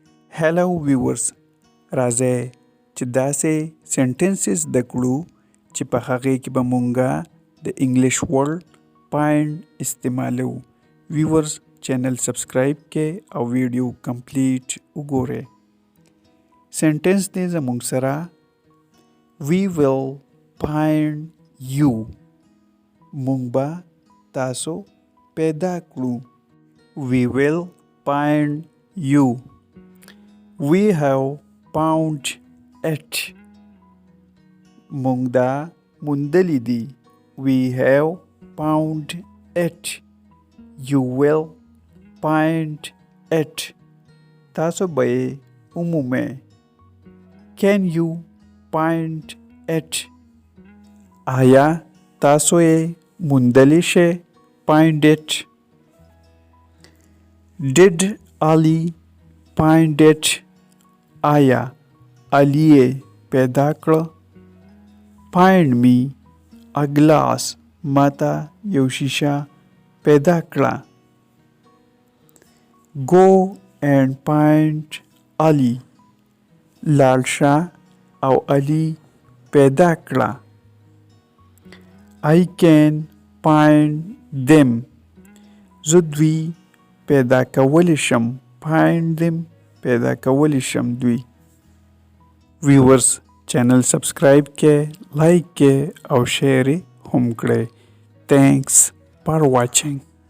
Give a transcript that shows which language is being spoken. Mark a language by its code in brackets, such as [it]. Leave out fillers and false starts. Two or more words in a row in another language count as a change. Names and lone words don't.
[en] Hello viewers, [ps] راځئ چې داسې سنټنسز زده کړو چې په هغې کې به مونږه د [en] English word [ps] پاینټ استعمالو. [en] viewers channel subscribe [ps] کې او ویډیو کمپلیټ وګورئ. سنټنس دی زمونږ سره [en] We will find you. [ps] مونږ به تاسو پیدا کړو. [en] We will find you. We have found it. [ps] مونږ دا موندلی دی. [en] We have found it. You will find it. [ps] تاسو به یې ومومئ. [en] Can you find it? [ps] آیا تاسو یې موندلی شئ؟ [en] Find it. Did Ali find it? [ps] آیا علی یې پیدا کړه؟ [en] Find me a glass. [ps] ماته یو شیشه پیدا کړه. [en] Go and find Ali. [ps] لاړ شه او علی پیدا کړه. [en] I can find them. [ps] زه دوی پیدا کولی شم. [en] Find them. [ps] پیدا کولی شم دوی. [en] viewers channel subscribe [ps] کې، لایک کې او شیر هم کړئ. [en] Thanks for watching.